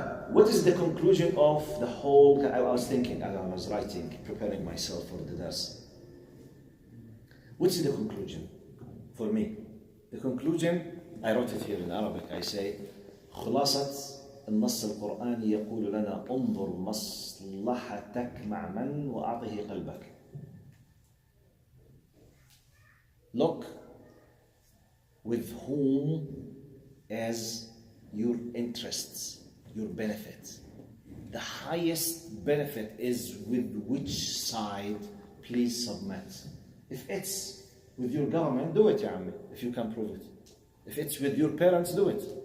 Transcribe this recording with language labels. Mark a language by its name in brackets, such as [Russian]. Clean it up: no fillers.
[English] What is the conclusion of the whole? I was thinking as I was writing, preparing myself for the dars. What's the conclusion for me? The conclusion, I wrote it here in Arabic. I say, [Arabic] خلاصة النص القرآني يقول لنا انظر مصلحتك مع من وأعطه قلبك. [English] Look with whom as your interests, your benefit. The highest benefit is with which side, please submit. If it's with your government, do it, ya ammi, if you can prove it. If it's with your parents, do it.